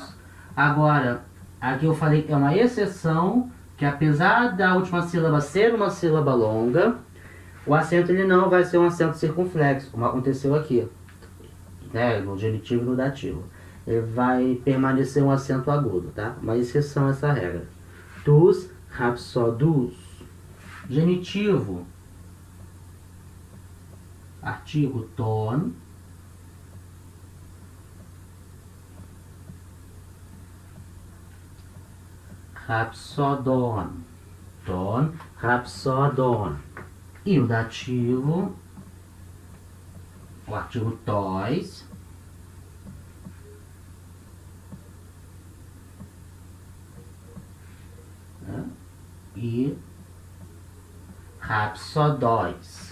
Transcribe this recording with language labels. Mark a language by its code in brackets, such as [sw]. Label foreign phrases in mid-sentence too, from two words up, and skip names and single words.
[pt] Agora, aqui eu falei que é uma exceção, que apesar da última sílaba ser uma sílaba longa, o acento ele não vai ser um acento circunflexo, como aconteceu aqui, né, no genitivo e no dativo. Ele vai permanecer um acento agudo, tá? Uma exceção a essa regra. [el] τούς, ῥαψῳδούς. [pt] Genitivo, artigo ton. Rapsodon. [el] τῶν, ῥαψῳδῶν. [pt] E o dativo, o artigo tois. E rapsodóis.